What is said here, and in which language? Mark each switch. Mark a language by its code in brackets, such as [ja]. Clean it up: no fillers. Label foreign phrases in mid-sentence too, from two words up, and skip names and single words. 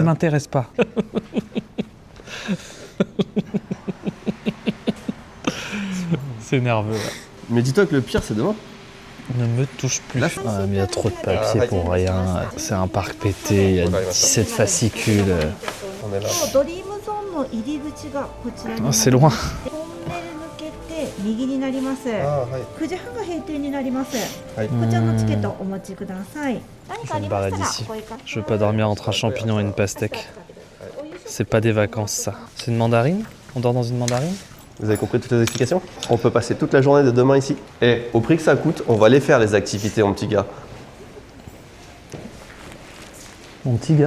[fr] m'intéresses pas. C'est nerveux, là. Mais dis-toi que le pire, c'est demain. Ne me touche plus. Là, Ah, mais il y a trop de papier pour rien. C'est un parc pété, il y a 17 fascicules. On est là. [ja] ドリームゾーンの入り口がこちらになり [fr] Ah, [ja] ます。 [fr] c'est loin. [ja] トンネル抜けて右になります。あはい。 9時半が閉店になります。はいこちらのチケットお持ちください。 [fr] Je vais me barrer d'ici. Je veux pas dormir entre un champignon et une pastèque. C'est pas des vacances, ça. C'est une mandarine? On dort dans une mandarine? Vous avez compris toutes les explications? On peut passer toute la journée de demain ici. Et au prix que ça coûte, on va les faire les activités, mon petit gars. Mon petit gars?